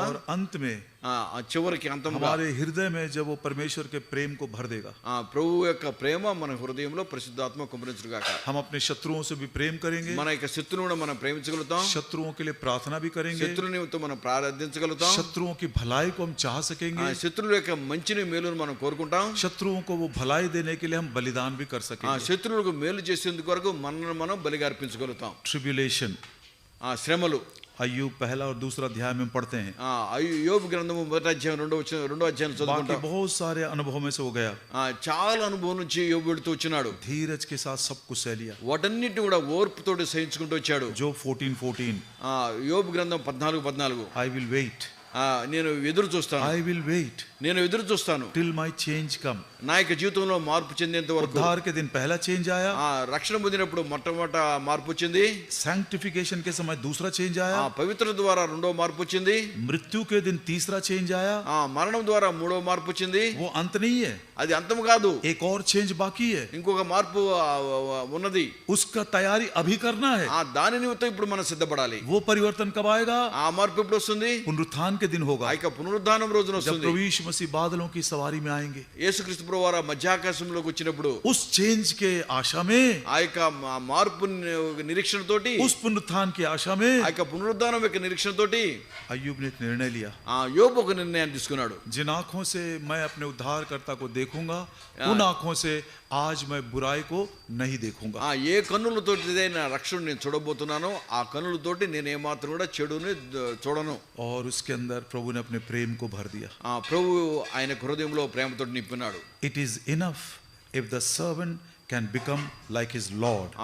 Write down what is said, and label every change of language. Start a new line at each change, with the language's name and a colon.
Hindi: और अंत में
Telugu: చివరికి అంతముగా
Hindi: हमारे हृदय में जब वो परमेश्वर के प्रेम को भर देगा,
Telugu: ప్రభు యొక్క ప్రేమ మన హృదయంలో పరిశుద్ధాత్మ కుమ్మరించును గాక.
Hindi: हम अपने शत्रुओं से भी प्रेम करेंगे.
Telugu: మన యొక్క శత్రువును మనం ప్రేమించగలుగుతాం.
Hindi: शत्रुओं के लिए प्रार्थना भी करेंगे.
Telugu: శత్రు నిమిత్తం మనం ప్రార్థించగలుగుతాం.
Hindi: शत्रुओं की भलाई को हम चाह सकेंगे.
Telugu: శత్రువుల యొక్క మంచిని మేలును మనం కోరుకుంటాం.
Hindi: शत्रुओं को वो भलाई देने के लिए हम बलिदान भी कर सकेंगे.
Telugu: శత్రువులకు మేలు చేసేందుకు వరకు మనల్ని మనం బలిగా అర్పించగలుగుతాం.
Hindi: ट्रिब्यूलेशन,
Telugu: శ్రమలు
Hindi: अय्यूब पहला और दूसरा अध्याय में पढ़ते हैं.
Telugu: యోబు గ్రంథము మొదటి అధ్యాయం రెండో అధ్యాయం
Hindi: बाकी
Telugu: చదువుకుంటాం.
Hindi: बहुत सारे अनुभव में से हो गया.
Telugu: చాలా అనుభవం నుంచి యోబు వెళుతూ వచ్చినాడు.
Hindi: धीरज के साथ सब कुछ सह लिया.
Telugu: వాటన్నిటిని కూడా ఓర్పుతోటి సహించుకుంటూ వచ్చాడు.
Hindi: जो 14:14,
Telugu: యోబు గ్రంథం 14:14
English: I will wait,
Telugu: నేను ఎదురు చూస్తాను.
English: I will wait
Telugu: నేను ఎదురు చూస్తాను
English: till my change come.
Telugu: నా యొక్క జీవితంలో మార్పు చెందేంత వరకు.
Hindi: उद्धार के दिन पहला चेंज आया,
Telugu: రక్షణ పొందినప్పుడు మొట్టమొదట మార్పు వచ్చింది.
Hindi: सैंक्टिफिकेशन के समय दूसरा चेंज आया,
Telugu: పవిత్రత ద్వారా రెండో మార్పు వచ్చింది.
Hindi: मृत्यु के दिन तीसरा चेंज आया,
Telugu: మరణం ద్వారా మూడో మార్పు వచ్చింది.
Hindi: वो अंत नहीं है,
Telugu: అది అంతం కాదు.
Hindi: एक और चेंज बाकी है.
Telugu: ఇంకొక మార్పు ఉన్నది.
Hindi: उसका तैयारी अभी करना है.
Telugu: దాని నిమిత్తం ఇప్పుడు మనం సిద్ధపడాలి.
Hindi: वो परिवर्तन कब आएगा?
Telugu: ఆ మార్పు ఎప్పుడు వస్తుంది?
Hindi: पुनरुत्थान के दिन होगा,
Telugu: ఆ యొక్క పునరుద్ధానం రోజున
Hindi: जब
Telugu: వస్తుంది.
Hindi: प्रभु यीशु मसीह बादलों की सवारी में आएंगे.
Telugu: యేసుక్రీస్తు ప్రభువారు మధ్యాకాశంలోకి వచ్చినప్పుడు
Hindi: उस चेंज के आशा में,
Telugu: ఆ యొక్క మార్పు నిరీక్షణ తోటి,
Hindi: उस पुनरुत्थान की आशा में
Telugu: ఆ యొక్క పునరుద్ధానం యొక్క నిరీక్షణ తోటి
Hindi: अय्यूब ने एक निर्णय लिया.
Telugu: యోబు ఒక నిర్ణయాన్ని తీసుకున్నాడు.
Hindi: जिन आंखों से मैं अपने उद्धारकर्ता को देखूंगा, उन आंखों से आज मैं बुराई को नहीं देखूंगा.
Telugu: ఏ కన్నులతోటి నా రక్షణ నేను చూడబోతున్నానో ఆ కన్నులతోటి నేను ఏమాత్రం కూడా చెడుని చూడను.
Hindi: और उसके अंदर प्रभु ने अपने प्रेम को भर दिया.
Telugu: ప్రభు ఆయన హృదయంలో ప్రేమతో నింపినాడు.
English: It is enough if the servant can become like his Lord.